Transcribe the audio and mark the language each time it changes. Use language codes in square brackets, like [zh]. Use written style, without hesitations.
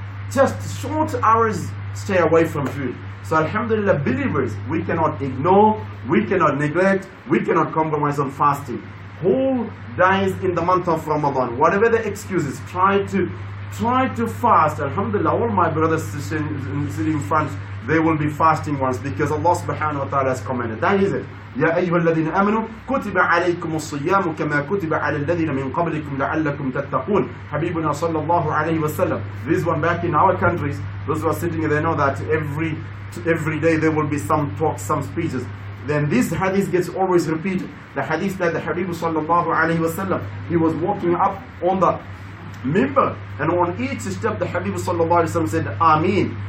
[en] Just short hours, stay away from food. So alhamdulillah, believers, we cannot ignore, we cannot neglect, we cannot compromise on fasting. Whole days in the month of Ramadan, whatever the excuses, try to fast. Alhamdulillah, all my brothers sitting in front, they will be fasting once, because Allah subhanahu wa ta'ala has commanded. That is it. [ar] يا أيها الذين آمنوا كتب عليكم الصيام كما كتب على الذين من قبلكم لعلكم تتقون. [en] Habibuna sallallahu alayhi wa sallam. This one back in our countries, those who are sitting here, they know that every day there will be some talks, some speeches. Then this hadith gets always repeated. The hadith that the Habib sallallahu alayhi wa sallam, he was walking up on the mimbar, and on each step the Habib sallallahu alayhi wa sallam said Ameen.